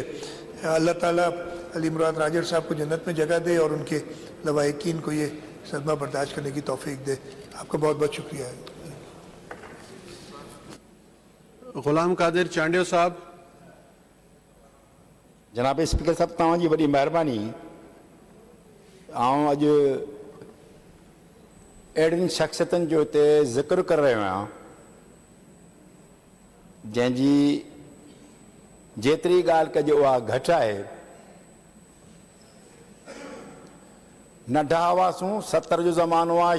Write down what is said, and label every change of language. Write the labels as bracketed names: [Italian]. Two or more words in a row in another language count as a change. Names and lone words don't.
[Urdu] اللہ تعالیٰ علی مراد راجر صاحب کو جنت میں جگہ دے اور ان کے لواحقین کو یہ صدمہ برداشت کرنے کی توفیق دے. آپ کا بہت بہت شکریہ. غلام قادر چانڈیو صاحب. [Sindhi] جناب اسپیکر صاحب تव्हां जी वॾी महिरबानी. आउं अॼु अहिड़ियुनि शख़्सियतुनि जो हिते ज़िक्र करे रहियो आहियां जंहिंजी जेतिरी ॻाल्हि कजे उहा घटि आहे. नंढा हुआसीं, 70 जो ज़मानो आहे.